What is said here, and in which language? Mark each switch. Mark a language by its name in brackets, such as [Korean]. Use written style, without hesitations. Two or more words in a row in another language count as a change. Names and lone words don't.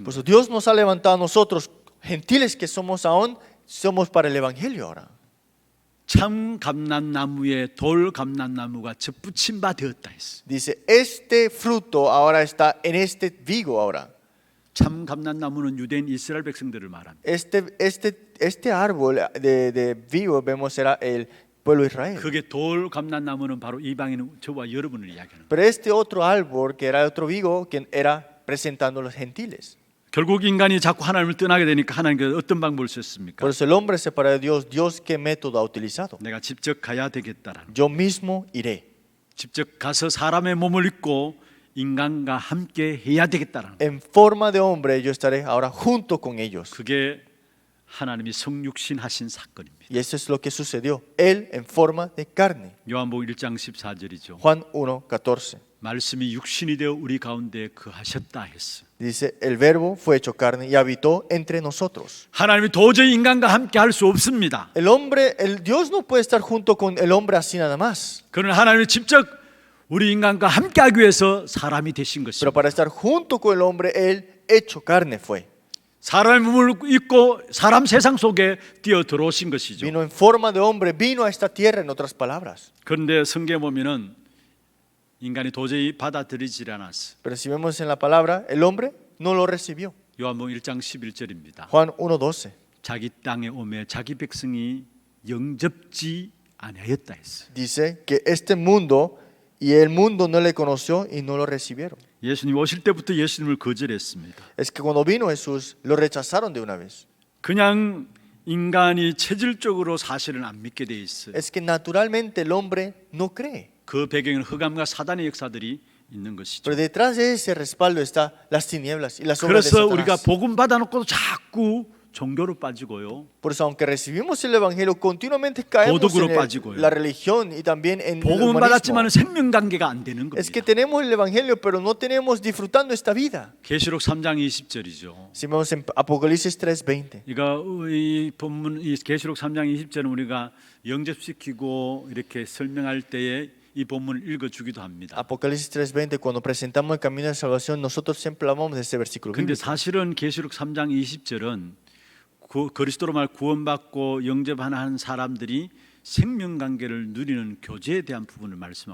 [Spanish] Por [Korean] 거예요. [Spanish] eso Dios nos ha levantado a nosotros, gentiles que somos aún, somos para el evangelio ahora. [Korean] 참 감람나무에 돌 감람나무가 접붙임 바 되었다 했어. [Spanish] Dice, este fruto ahora está en este vigo ahora. [Korean] 참 감람나무는 유대인 이스라엘 백성들을 말합니다. [Spanish] Este árbol de vigo vemos era el pueblo de Israel. [Korean] 그게 돌 감람나무는 바로 이방인 저와 여러분을 이야기하는 거예요. [Spanish] Pero este otro árbol que era otro vigo que era presentando a los gentiles. [Korean] 결국 인간이 자꾸 하나님을 떠나게 되니까 하나님께서 어떤 방법을 썼습니까? [Spanish] Por eso el hombre separado de Dios, Dios qué método ha utilizado. [Korean] 내가 직접 가야 되겠다라는. [Spanish] Yo mismo iré. [Korean] 직접 가서 사람의 몸을 입고 인간과 함께 해야 되겠다라는. [Spanish] En forma de hombre yo estaré ahora junto con ellos. [Korean] 그게 하나님이 성육신 하신 사건입니다. [Spanish] Y eso es lo que sucedió. Él en forma de carne. [Korean] 요한복음 1장 14절이죠. [Spanish] Juan 1:14. [Korean] 말씀이 육신이 되어 우리 가운데 거하셨다 했어. [Spanish] Dice, el verbo fue hecho carne y habitó entre nosotros. [Korean] 하나님이 도저히 인간과 함께 할 수 없습니다. [Spanish] El Dios no puede estar junto con el hombre así nada más. [Korean] 그는 하나님이 직접 우리 인간과 함께하기 위해서 사람이 되신 [Spanish] pero [Korean] 것입니다. [Spanish] para estar junto con el hombre, Él hecho carne fue. [Korean] 사람의 몸을 입고 사람 세상 속에 뛰어 들어오신 것이죠. [Spanish] Vino en forma de hombre, vino a esta tierra, en otras palabras. [Korean] 그런데 성경에 보면은 인간이 도저히 받아들이지 않았어. [Spanish] Pero si vemos en la palabra, el hombre no lo recibió. [Korean] 요한복음 1장 11절입니다. [Spanish] Juan 1:12 [Korean] 자기 땅에 오매 자기 백성이 영접지 아니하였다 했어. [Spanish] dice que este mundo y el mundo no le conoció y no lo recibieron. [Korean] 예수님 오실 때부터 예수님을 거절했습니다. [Spanish] Es que cuando vino Jesús, lo rechazaron de una vez. [Korean] 그냥 인간이 체질적으로 사실은 안 믿게 돼 있어요. [Spanish] Es que naturalmente el hombre no cree. [Korean] 그 배경에는 흑암과 사단의 역사들이 있는 것이죠. [Spanish] Pero detrás de ese respaldo está las tinieblas y las obras de [Korean] 그래서 우리가 [Spanish] Satanás. [Korean] 복음 받아놓고도 자꾸 종교로 빠지고요. [Spanish] Por eso, aunque recibimos el Evangelio, continuamente caemos [Korean] 도덕으로 [Spanish] en [Korean] 빠지고요. [Spanish] la religión y también en el [Korean] 복음은 [Spanish] humanismo. [Korean] 받았지만 생명 관계가 안 되는 [Spanish] Es que [Korean] 겁니다. [Spanish] tenemos el Evangelio, pero no tenemos disfrutando esta vida. [Korean] 계시록 3장 20절이죠. [Spanish] Si vemos en Apocalipsis 3:20. [Korean] 이거 이 본문 이 계시록 3장 20절은 우리가 영접시키고 이렇게 설명할 때에 이 본문을 읽어 주기도 합니다. [Spanish] Apocalipsis 3:20, cuando presentamos el camino de salvación, nosotros siempre hablamos de este versículo [Korean] 근데 [Spanish] bíblico. [Korean] 사실은 계시록 3장 20절은 그리스도로 말 구원받고 영접하는 사람들이 생명 관계를 누리는 교제에 대한 부분을 말씀하고